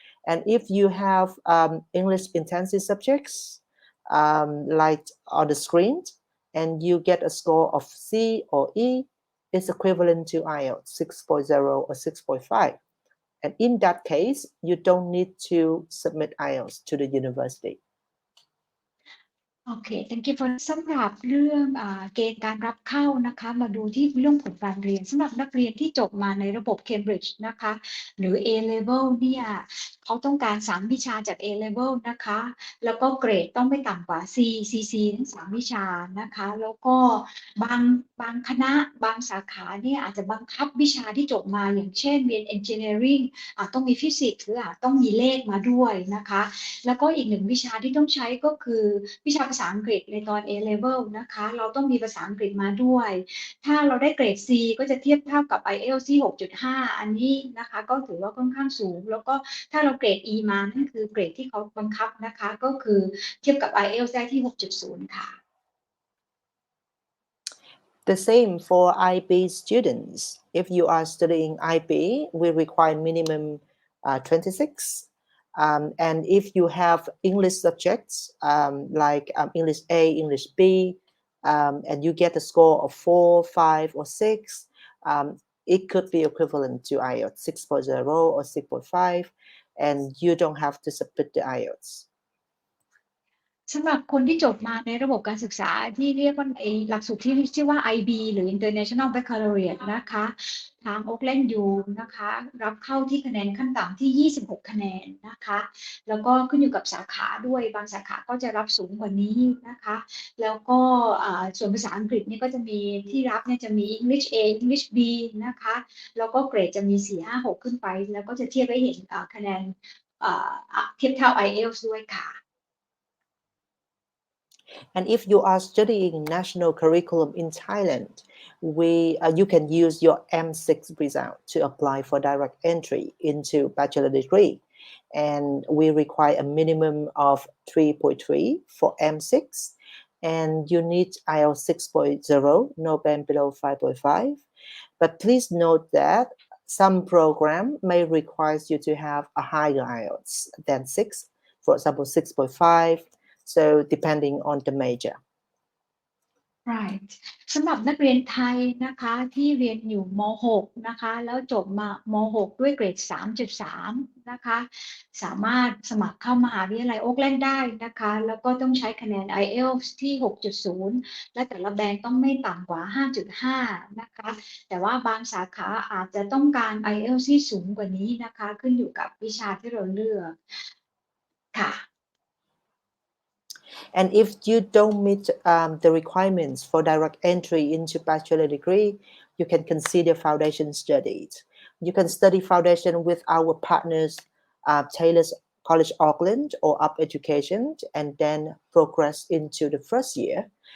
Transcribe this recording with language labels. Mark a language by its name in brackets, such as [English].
[English] And if you have English intensive subjects, like on the screen, and you get a score of C or E, it's equivalent to IELTS 6.0 or 6.5. And in that case, you don't need to submit IELTS to the university. [Thai] โอเค [English] thank you for [Thai] สำหรับเรื่องเกณฑ์การรับเข้านะคะมาดูที่เรื่องผลการเรียนสำหรับนักเรียนที่จบมาในระบบ Cambridge นะคะหรือ A-level เนี่ยเขาต้องการ3วิชาจาก A-level นะคะแล้วก็เกรดต้องไม่ต่ำกว่า CCC ทั้ง3วิชานะคะแล้วก็ บางคณะบางสาขาเนี่ยอาจจะบังคับวิชาที่จบมาอย่างเช่นเรียน Engineering ต้องมีฟิสิกส์หรือต้องมีเลขมาด้วยนะคะแล้วก็อีก1วิชาที่ต้องใช้ก็คือวิชาภาษาอังกฤษในตอน A-level นะคะเราต้องมีภาษาอังกฤษมาด้วยถ้าเราได้เกรด C ก็จะเทียบเท่ากับ IELTS ที่ 6.5 อันนี้นะคะก็ถือว่าค่อนข้างสูงแล้วก็ถ้าเราเกรด E มานั่นคือเกรดที่เขาบังคับนะคะก็คือเทียบกับ IELTS ได้ที่ 6.0 ค่ะ [English] The same for IB students. If you are studying IB, we require minimum 26. And if you have English subjects like English A, English B, and you get a score of 4, 5, or 6, it could be equivalent to IELTS 6.0 or 6.5, and you don't have to submit the IELTS. [Thai] สำหรับคนที่จบมาในระบบการศึกษาที่เรียกว่าหลักสูตรที่ชื่อว่า IB หรือ International Baccalaureate นะคะทาง Auckland U นะคะรับเข้าที่คะแนนขั้นต่ำที่26คะแนนนะคะแล้วก็ขึ้นอยู่กับสาขาด้วยบางสาขาก็จะรับสูงกว่านี้นะคะแล้วก็ส่วนภาษาอังกฤษนี่ก็จะมีที่รับเนี่ยจะมี English A English B นะคะแล้วก็เกรดจะมี 4, 5, 6 ขึ้นไปแล้วก็จะเทียบให้เห็นคะแนนเทียบเท่า IELTS ด้วยค่ะ [English] And if you are studying national curriculum in Thailand, you can use your M6 result to apply for direct entry into bachelor degree. And we require a minimum of 3.3 for M6. And you need IELTS 6.0, no band below 5.5. But please note that some program may require you to have a higher IELTS than 6, for example, 6.5. So depending on the major. [Thai] right สำหรับนักเรียนไทยนะคะที่เรียนอยู่ม .6 นะคะแล้วจบมาม.6 ด้วยเกรด 3.3 นะคะสามารถสมัครเข้ามหาวิทยาลัยโอ๊คแลนด์ได้นะคะแล้วก็ต้องใช้คะแนน IELTS ที่ 6.0 และแต่ละแบรนด์ต้องไม่ต่ำกว่า 5.5 นะคะแต่ว่าบางสาขาอาจจะต้องการ IELTS ที่สูงกว่านี้นะคะขึ้นอยู่กับวิชาที่เราเลือกค่ะ [English] And if you don't meet the requirements for direct entry into bachelor degree, you can consider foundation studies. You can study foundation with our partners, Taylor's College Auckland or Up Education, and then progress into the first year.